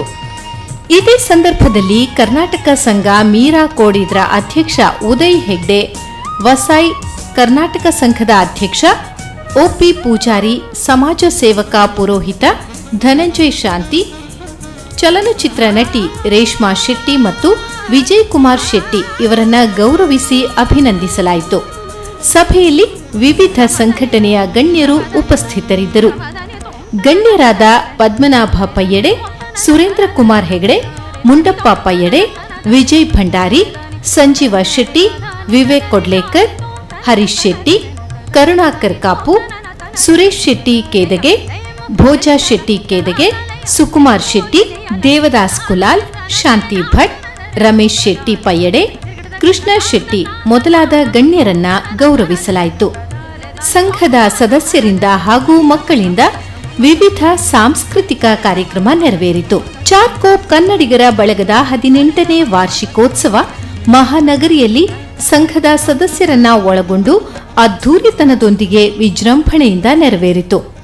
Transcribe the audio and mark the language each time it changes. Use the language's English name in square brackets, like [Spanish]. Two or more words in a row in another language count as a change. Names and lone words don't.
[Kannada] ಇದೇ ಸಂದರ್ಭದಲ್ಲಿ ಕರ್ನಾಟಕ ಸಂಘ ಮೀರಾ ಕೋಡಿದ್ರ ಅಧ್ಯಕ್ಷ ಉದಯ್ ಹೆಗ್ಡೆ, ವಸಾಯಿ ಕರ್ನಾಟಕ ಸಂಘದ ಅಧ್ಯಕ್ಷ ಒಪಿ ಪೂಜಾರಿ, ಸಮಾಜ ಸೇವಕ ಪುರೋಹಿತ ಧನಂಜಯ್ ಶಾಂತಿ, ಚಲನಚಿತ್ರ ನಟಿ ರೇಷ್ಮಾ ಶೆಟ್ಟಿ ಮತ್ತು ವಿಜಯ್ ಕುಮಾರ್ ಶೆಟ್ಟಿ ಇವರನ್ನ ಗೌರವಿಸಿ ಅಭಿನಂದಿಸಲಾಯಿತು. ಸಭೆಯಲ್ಲಿ ವಿವಿಧ ಸಂಘಟನೆಯ ಗಣ್ಯರು ಉಪಸ್ಥಿತರಿದ್ದರು. ಗಣ್ಯರಾದ ಪದ್ಮನಾಭ ಪಯ್ಯಡೆ, ಸುರೇಂದ್ರ ಕುಮಾರ್ ಹೆಗಡೆ, ಮುಂಡಪ್ಪ ಪಯ್ಯಡೆ, ವಿಜಯ್ ಭಂಡಾರಿ, ಸಂಜೀವ ಶೆಟ್ಟಿ, ವಿವೇಕ್ ಕೊಡ್ಲೇಕರ್, ಹರೀಶ್ ಶೆಟ್ಟಿ, ಕರುಣಾಕರ್ ಕಾಪು, ಸುರೇಶ್ ಶೆಟ್ಟಿ ಕೇದಗೆ, ಭೋಜಾ ಶೆಟ್ಟಿ ಕೇದಗೆ, ಸುಕುಮಾರ್ ಶೆಟ್ಟಿ, ದೇವದಾಸ್ ಕುಲಾಲ್, ಶಾಂತಿ ಭಟ್, ರಮೇಶ್ ಶೆಟ್ಟಿ ಪಯ್ಯಡೆ, ಕೃಷ್ಣ ಶೆಟ್ಟಿ ಮೊದಲಾದ ಗಣ್ಯರನ್ನ ಗೌರವಿಸಲಾಯಿತು. ಸಂಘದ ಸದಸ್ಯರಿಂದ ಹಾಗೂ ಮಕ್ಕಳಿಂದ ವಿವಿಧ ಸಾಂಸ್ಕೃತಿಕ ಕಾರ್ಯಕ್ರಮ ನೆರವೇರಿತು. ಚಾರ್ಕೋಪ್ ಕನ್ನಡಿಗರ ಬಳಗದ 18ನೇ ವಾರ್ಷಿಕೋತ್ಸವ ಮಹಾನಗರಿಯಲ್ಲಿ ಸಂಘದ ಸದಸ್ಯರನ್ನ ಒಳಗೊಂಡು ಅದ್ಧೂರಿತನದೊಂದಿಗೆ ವಿಜೃಂಭಣೆಯಿಂದ ನೆರವೇರಿತು.